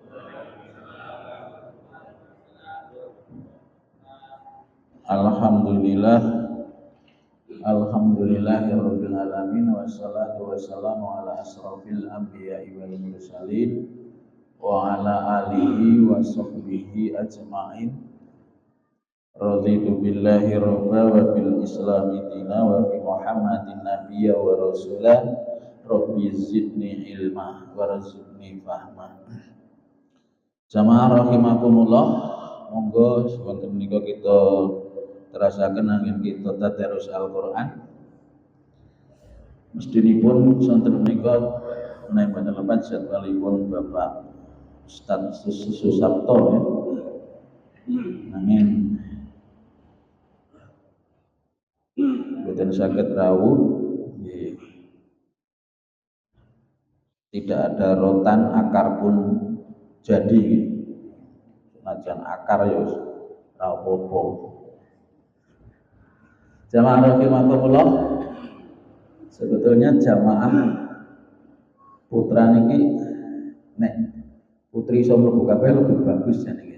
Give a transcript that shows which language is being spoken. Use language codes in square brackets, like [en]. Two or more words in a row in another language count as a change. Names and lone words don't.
[ar] الحمد لله، الحمد لله رب العالمين، والصلاة والسلام على أشرف الأنبياء والمرسلين وعلى آله وصحبه أجمعين. رضيت بالله ربا وبالإسلام دينا وبمحمد نبيا ورسوله. رب زدني علما وارزقني فهما. [jv] Jamaah rahimakumullah, monggo wonten menika kita terasaken angin kita tadarus Al-Qur'an. Mestinipun sonten menika menawi boten lepat jadwalipun Bapak Ustaz Susapto ya. Nanging boten saged rawuh, [id] tidak ada rotan, akar pun jadi. [jv] Senajan akar ya wis ora apa-apa. Jamaah rahimakumullah, sebetulnya jamaah putra niki nek putri iso mlebu kabeh [id] lebih bagus [jv] jenenge.